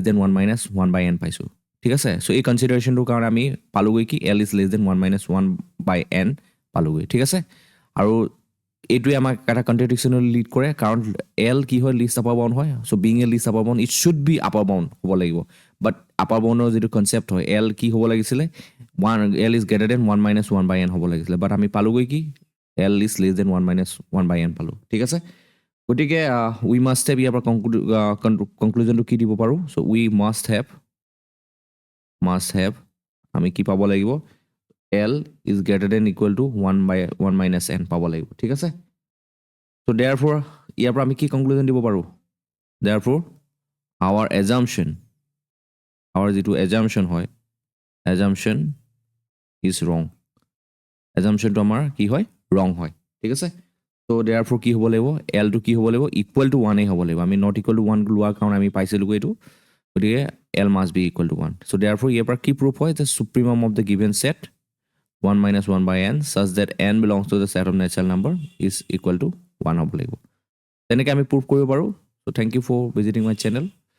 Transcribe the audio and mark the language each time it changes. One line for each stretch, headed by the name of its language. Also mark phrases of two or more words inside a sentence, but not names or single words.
Assamese: দেন
English: 1 minus 1 by n
Assamese: পাইছোঁ ঠিক আছে সো এই
English: considerationটোৰ
Assamese: কাৰণে আমি পালোগৈ কি
English: l is less than 1 minus 1 by n
Assamese: পালোগৈ ঠিক আছে আৰু এইটোৱে আমাক এটা কন্ট্ৰাডিকশ্যনলৈ লিড কৰে কাৰণ এল কি হয়
English: least upper bound
Assamese: হয়
English: so being a least upper bound it should be upper bound
Assamese: হ'ব লাগিব
English: but upper boundৰ
Assamese: যিটো কনচেপ্ট হয় এল কি হ'ব লাগিছিলে
English: l is greater than 1 minus 1 by n
Assamese: হ'ব লাগিছিলে
English: but
Assamese: আমি পালোগৈ কি
English: l is less than 1 minus 1 by n
Assamese: পালোঁ ঠিক আছে গতিকে
English: we must have
Assamese: ইয়াৰ পৰা কনক্লুজনটো কি দিব পাৰোঁ
English: so we must have
Assamese: আমি কি পাব লাগিব
English: l is greater than equal to 1 minus n
Assamese: পাব লাগিব ঠিক আছে
English: so therefore
Assamese: ইয়াৰ পৰা আমি কি কনক্লুজন দিব পাৰোঁ
English: therefore our
Assamese: যিটো assumption হয়
English: assumption is wrong
Assamese: assumptionটো আমাৰ কি হয় wrong হয় ঠিক আছে তো therefore কি হ'ব লাগিব এলটো কি হ'ব লাগিব
English: equal to 1
Assamese: হ'ব লাগিব আমি
English: not equal to 1
Assamese: লোৱাৰ কাৰণে আমি পাইছিলোঁ এইটো গতিকে
English: l must be equal to 1 so therefore
Assamese: ইয়াৰ পৰা কি প্ৰুফ হয় যে
English: supremum of the given set 1 minus 1 by n such that n belongs to the set of natural number is equal to 1
Assamese: হ'ব লাগিব তেনেকৈ আমি প্ৰুফ কৰিব পাৰোঁ
English: so thank you for visiting my channel